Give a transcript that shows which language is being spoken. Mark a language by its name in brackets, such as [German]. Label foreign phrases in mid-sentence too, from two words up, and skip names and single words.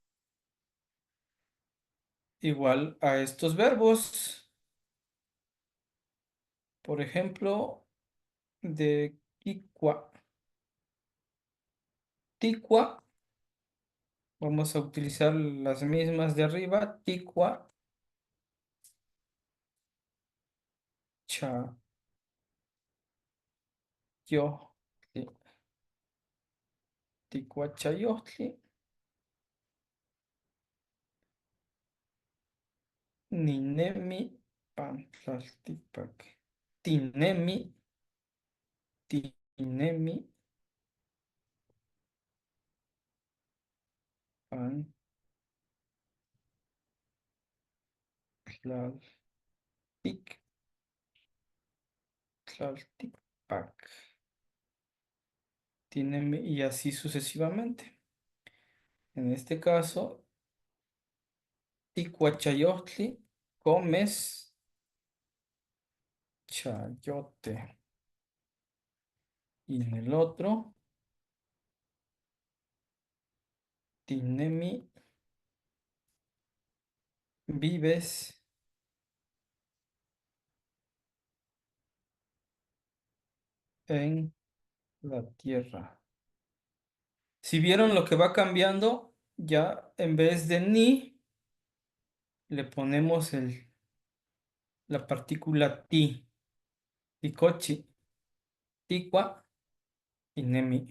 [Spanish] Igual a estos verbos, por ejemplo, de Kikwa. Tikwa, vamos a utilizar las mismas de arriba. [Nahuatl languages] Tikwa, cha, yo, tikwa chayohtli, ninemi, pantlaltipac, tinemi, tinemi, pantlaltic, tlaltipac, tinemi, [Spanish] y así sucesivamente. En este caso, ticuachayohtli, comes chayote. Y en el otro, tinemi, vives en la tierra. Si vieron lo que va cambiando, ya en vez de ni, le ponemos la partícula ti, ticochi, ticua y nemi.